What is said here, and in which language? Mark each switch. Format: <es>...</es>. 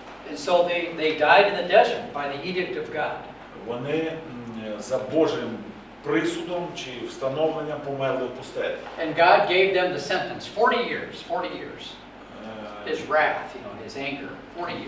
<en>And so they died in the desert by the edict of God.</en> <uk>Вони за Божим присудом чи встановленням померли в пустелі.</uk> <en>And God gave them the sentence, 40 years, 40 years. His wrath, you know, his anger, 40 years.</en>